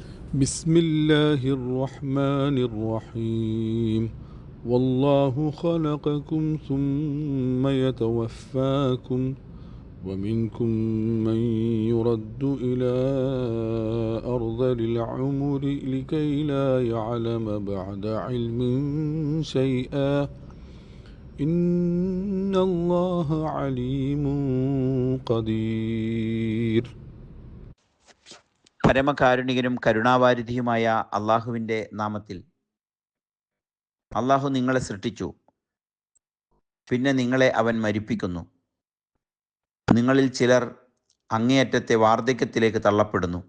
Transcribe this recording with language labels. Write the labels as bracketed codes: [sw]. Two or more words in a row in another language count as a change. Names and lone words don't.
[ar] بسم الله الرحمن الرحيم والله خلقكم ثم يتوفاكم ومنكم من يرد إلى أرذل العمر لكي لا يعلم بعد علم شيئا إن الله عليم قدير. [ml] പരമകാരുണികനും കരുണാവാരിധിയുമായ അള്ളാഹുവിൻ്റെ നാമത്തിൽ. അള്ളാഹു നിങ്ങളെ സൃഷ്ടിച്ചു, പിന്നെ നിങ്ങളെ അവൻ മരിപ്പിക്കുന്നു. നിങ്ങളിൽ ചിലർ അങ്ങേയറ്റത്തെ വാർദ്ധക്യത്തിലേക്ക് തള്ളപ്പെടുന്നു.